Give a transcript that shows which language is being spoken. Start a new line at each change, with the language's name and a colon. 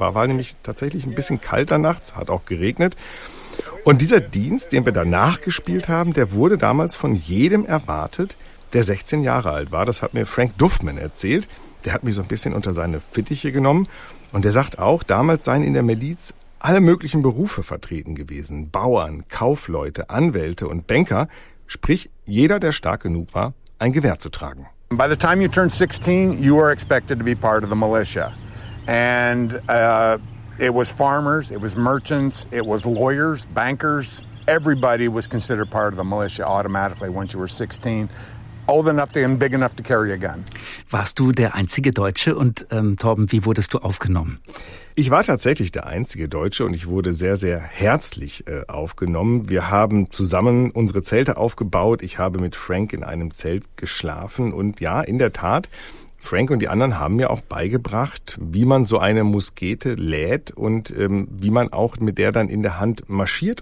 German: War nämlich tatsächlich ein bisschen kalter nachts, hat auch geregnet. Und dieser Dienst, den wir danach gespielt haben, der wurde damals von jedem erwartet, der 16 Jahre alt war. Das hat mir Frank Duffman erzählt. Der hat mich so ein bisschen unter seine Fittiche genommen. Und der sagt auch, damals seien in der Miliz alle möglichen Berufe vertreten gewesen. Bauern, Kaufleute, Anwälte und Banker. Sprich, jeder, der stark genug war, ein Gewehr zu tragen.
English: By the time you turned 16, you were expected to be part of the militia. And it was farmers, it was merchants, it was lawyers, bankers. Everybody was considered part of the militia automatically once you were 16. Old enough and big enough to carry a gun.
German: Warst du der einzige Deutsche? Und Torben, wie wurdest du aufgenommen? Ich war tatsächlich der einzige Deutsche und ich wurde sehr, sehr herzlich aufgenommen. Wir haben zusammen unsere Zelte aufgebaut. Ich habe mit Frank in einem Zelt geschlafen. Und ja, in der Tat, Frank und die anderen haben mir auch beigebracht, wie man so eine Muskete lädt und wie man auch mit der dann in der Hand marschiert.